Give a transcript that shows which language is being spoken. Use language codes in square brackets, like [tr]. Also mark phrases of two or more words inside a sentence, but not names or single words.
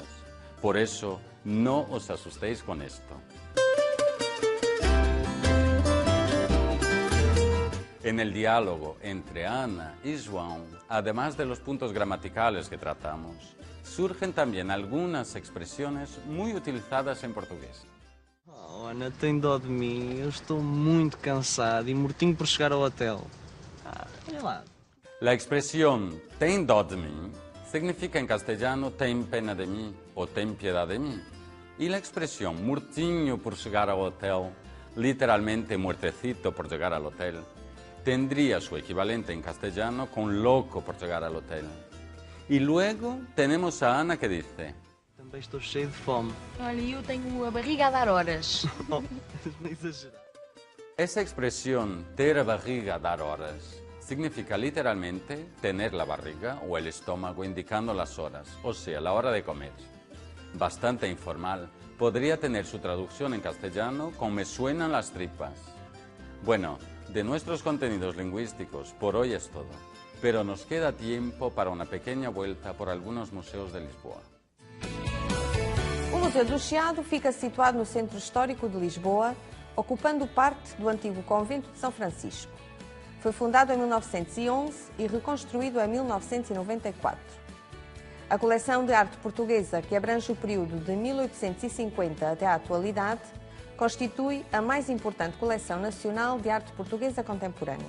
[es] Por eso, no os asustéis con esto. En el diálogo entre Ana y João, además de los puntos gramaticales que tratamos, surgen también algunas expresiones muy utilizadas en portugués. [pt] Oh, Ana, tem dó de mim. Eu estou muito cansado e mortinho por chegar ao hotel. Olha lá. [es] La expresión ten dó de mí significa en castellano ten pena de mí o ten piedad de mí. Y la expresión [pt] mortinho por [es] llegar al hotel, literalmente muertecito por llegar al hotel, tendría su equivalente en castellano con loco por llegar al hotel. Y luego tenemos a Ana que dice... [pt] Também estou cheio de fome. Olha, eu tenho a barriga a dar horas. Oh, não exagerar. [es] Esa expresión, [pt] ter a barriga a dar horas, [es] significa literalmente tener la barriga o el estómago indicando las horas, o sea, la hora de comer. Bastante informal, podría tener su traducción en castellano con me suenan las tripas. Bueno, de nuestros contenidos lingüísticos por hoy es todo, pero nos queda tiempo para una pequeña vuelta por algunos museos de Lisboa. [pt] O Museu do Chiado fica situado no centro histórico de Lisboa, ocupando parte do antigo convento de São Francisco. Foi fundado em 1911 e reconstruído em 1994. A coleção de arte portuguesa, que abrange o período de 1850 até à atualidade, constitui a mais importante coleção nacional de arte portuguesa contemporânea.